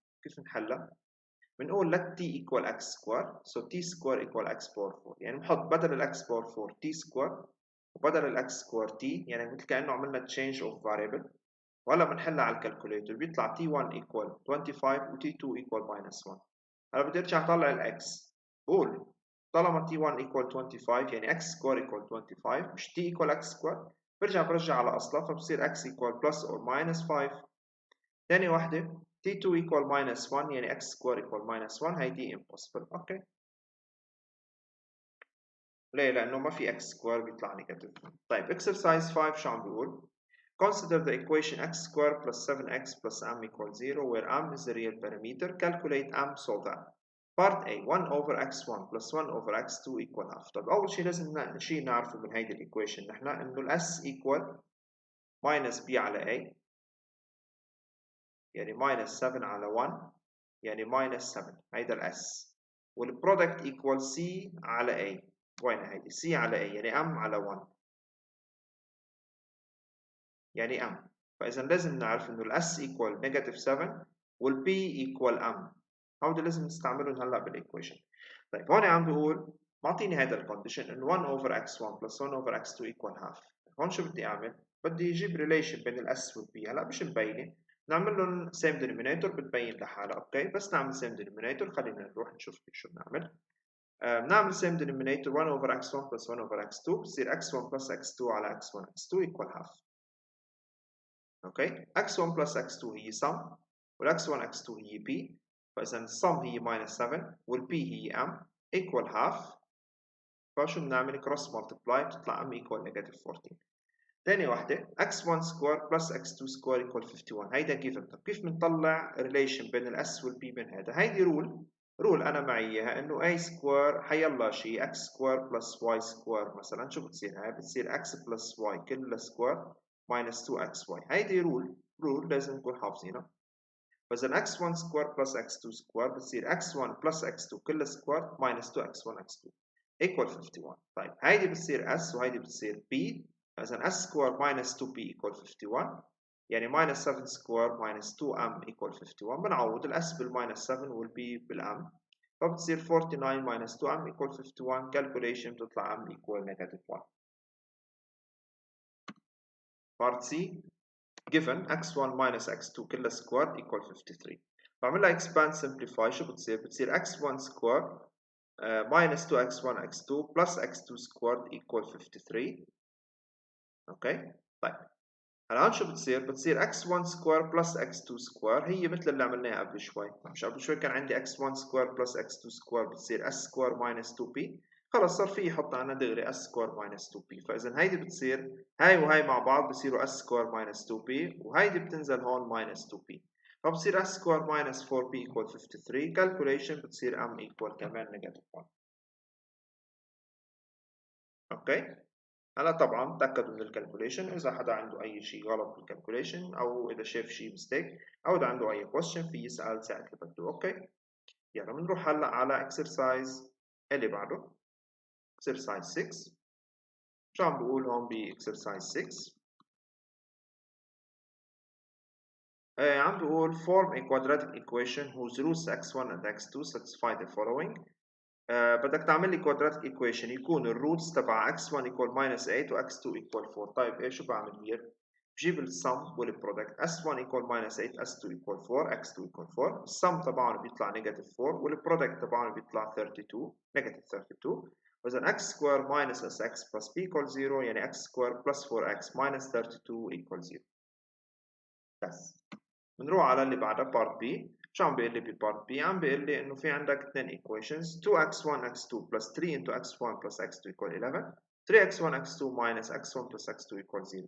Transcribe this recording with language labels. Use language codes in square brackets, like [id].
[ar] كيف نحلها؟ بنقول [en] let t equal x square. So t square equal x power 4 [ar] يعني بنحط بدل ال [en] x power 4 t square وبدل ال x square t [ar] يعني مثل كأنه عملنا [en] change of variable. [ar] وهلا بنحلها على الكالكوليتر بيطلع [en] t1 equal 25 [ar] و [en] t2 equal minus 1. [ar] هلا بدي ارجع اطلع ال x. قول [en] طالما t1 equal 25 يعني x square equal 25 مش t equal x square، [ar] برجع على أصلها فبصير [en] x equal plus or minus 5. [ar] تاني واحدة [en] t2 equal minus 1 يعني x square equal minus 1 هي دي impossible. [ar] أوكي ليه؟ لأنه ما في x square بيطلع نيجاتيف. طيب [en] exercise 5 [ar] شو عم بيقول؟ [en] Consider the equation x squared plus 7x plus m equals 0 where m is the real parameter. Calculate m so that part A 1 over x1 plus 1 over x2 equal half. [ar] طيب أول شيء لازم شيء نعرفه من هيدي الإيكويشن نحن إنه ال [en] s equal minus b [ar] على a يعني minus 7 على 1 يعني minus 7 هيدا ال s والبرودكت equal c على a. وين هيدي؟ c على a يعني m على 1 يعني m. فإذا لازم نعرف إنه ال [en] s equal negative 7 وال p equal m. [ar] هودي لازم نستعملهم هلا بالإيكويشن. طيب هون عم بيقول معطيني هذا الكونديشن إنه [en] 1 over x1 plus 1 over x2 equal half. [ar] هون شو بدي أعمل؟ بدي أجيب ريليشن بين ال s وال p. هلا مش مبينة، نعمل لهم same denominator بتبين لحالها. أوكي بس نعمل same denominator. خلينا نروح نشوف شو بنعمل. بنعمل [en] same denominator 1 over x1 plus 1 over x2 بصير x1 plus x2 على x1 x2 equal half. Okay x1 plus x2 هي sum والx1 x2 هي p. فاذا الsum هي minus 7 والp هي m equal half. [ar] فشو بنعمل [en] cross multiply بتطلع m equal negative 14. [ar] ثاني وحده [en] x1 square plus x2 square equal 51. [ar] هيدا given. طب كيف بنطلع relation بين الاس والp بين هذا؟ هيدي رول انا معي اياها انه a square حيلا شيء [en] x square plus y square [ar] مثلا. شو بتصير هاي؟ بتصير [en] x plus y كلها square minus 2xy. [ar] هيدي رول لازم نكون حافظينها. فإذا [en] x1 square plus x2 square بتصير x1 plus x2 كلها square minus 2x1 x2 equal 51. [ar] طيب هيدي بتصير s وهيدي بتصير p. [en] فإذا s square minus 2p equal 51 يعني minus 7 square minus 2m equal 51. [ar] بنعوض ال [en] s بالminus 7 والp بالm فبتصير 49 minus 2m equal 51. calculation بتطلع m equal negative 1. part C given x1 minus x2 كلها squared equal 53. [ar] بعملها [en] expand simplify. [ar] شو بتصير؟ بتصير [en] x1 squared minus 2x1 x2 plus x2 squared equal 53. [ar] اوكي طيب الآن شو بتصير [en] x1 square plus x2 square [ar] هي مثل اللي عملناها قبل شوي. مش قبل شوي كان عندي [en] x1 square plus x2 square بتصير s square minus 2p. [ar] خلص صار في يحط عنا دغري s square minus 2p. فإذا هيدي بتصير هاي وهاي مع بعض بصيروا s square minus 2p وهيدي بتنزل هون minus 2p. فبصير [en] s square minus 4p equal 53. calculation بتصير m equal كمان negative 1. [ar] اوكي هلا طبعا تأكدوا من الكالكوليشن. إذا حدا عنده أي شيء غلط بالكالكوليشن أو إذا شاف شيء مستيك أو إذا عنده أي question في يسأل ساعة اللي بده. أوكي يلا بنروح هلا على exercise اللي بعده exercise 6. شو عم بقول هون ب [en] exercise 6؟ [ar] عم بقول [en] form a quadratic equation whose roots x1 and x2 satisfy the following. [ar] بدك تعمل لي [en] quadratic equation يكون الروتس تبع x1 equal minus 8 و x2 equal 4. [ar] طيب ايش شو بعمل [en] Here? بجيب السم والبرودكت s1 equal minus 8 s2 equal 4 x2 equal 4. [ar] السم تبعهم بيطلع negative 4 والبرودكت تبعهم بيطلع 32 [en] negative 32. وإذا x square minus sx plus b equal 0 يعني x square plus 4x minus 32 equal 0. [ar] بس بنروح على اللي بعدها part B. شو عم بيقول لي ببارت B؟ عم بيقول لي انه في عندك اثنين [en] equations 2x1 x2 plus 3 into x1 plus x2 equal 11 3x1 x2 minus x1 plus x2 equal 0.